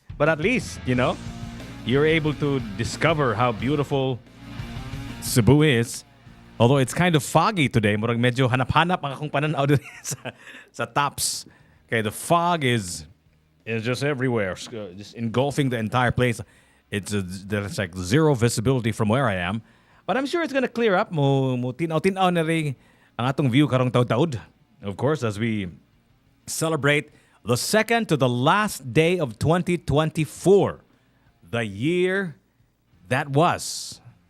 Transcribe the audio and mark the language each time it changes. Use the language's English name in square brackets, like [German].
[English] But at least, you're able to discover how beautiful Cebu is. Although it's kind of foggy today. [Cebuano] Murag medyo hanap-hanap ang akong pananaw dito sa tops. [English] Okay, the fog is just everywhere. Just engulfing the entire place. There's like zero visibility from where I am. But I'm sure it's gonna clear up. [Cebuano] Mo tinaw-tinaw na rin ang atong view karong taud-taud. [English] Of course, as we celebrate the second to the last day of 2024, the year that was.